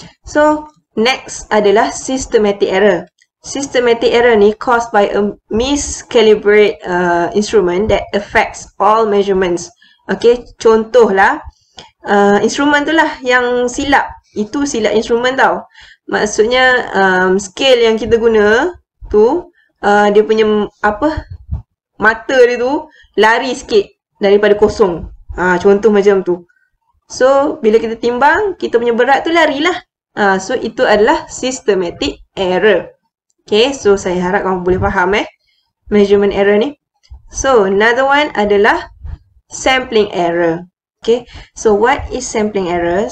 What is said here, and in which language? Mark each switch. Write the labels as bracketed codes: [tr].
[en] So, next adalah systematic error. Systematic error ni caused by a miscalibrate instrument that affects all measurements. [ms] Okay, contohlah instrumen tu lah yang silap. Itu silap instrumen tau. Maksudnya scale yang kita guna tu, dia punya mata dia tu lari sikit daripada kosong. Contoh macam tu. So, bila kita timbang, kita punya berat tu larilah. So, itu adalah systematic error. Okay, so saya harap kamu boleh faham measurement error ni. [en] So, another one adalah sampling error. Okay, so what is sampling error?